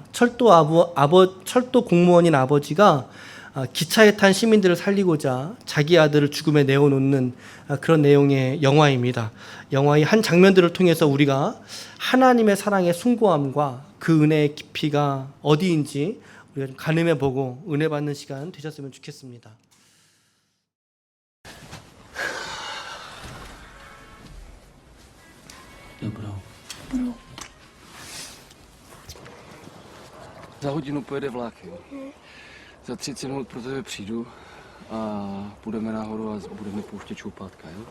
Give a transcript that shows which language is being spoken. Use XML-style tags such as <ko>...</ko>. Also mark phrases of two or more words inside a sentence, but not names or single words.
<ko>철도 공무원인 아버지가 기차에 탄 시민들을 살리고자 자기 아들을 죽음에 내어놓는 그런 내용의 영화입니다. 영화의 한 장면들을 통해서 우리가 하나님의 사랑의 숭고함과 그 은혜의 깊이가 어디인지 우리가 좀 가늠해 보고 은혜 받는 시간 되셨으면 좋겠습니다.</ko> <cs>Dobrou. Za hodinu pojede vlak, jo. Za 30 minut pro tebe přijdu a půjdeme nahoru a budeme pouštět čoupátka, jo.</cs>